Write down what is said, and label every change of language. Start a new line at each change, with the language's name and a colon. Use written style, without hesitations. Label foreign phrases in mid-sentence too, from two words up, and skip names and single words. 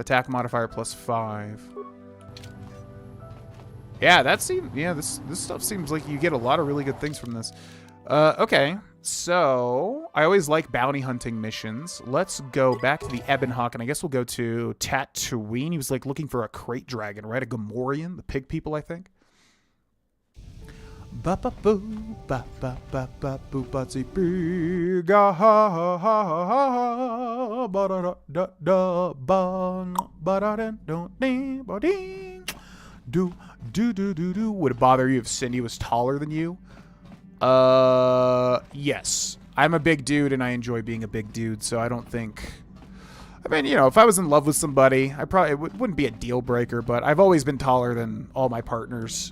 English: Attack modifier +5. Yeah, that seems... Yeah, this stuff seems like you get a lot of really good things from this. Okay. So, I always like bounty hunting missions. Let's go back to the Ebon Hawk, and I guess we'll go to Tatooine. He was, like, looking for a crate dragon, right? A Gamorrean? The pig people, I think. Ba-ba-boo, ba-ba-ba-ba-boo, ba-zee-bee, ga-ha-ha-ha-ha, ba-da-da-da-da-bang, ba-da-da-da-ding, ba-ding, do-do-do-do-do. Would it bother you if Cindy was taller than you? Yes. I'm a big dude, and I enjoy being a big dude, so I don't think... I mean, you know, if I was in love with somebody, I probably... It wouldn't be a deal breaker, but I've always been taller than all my partners.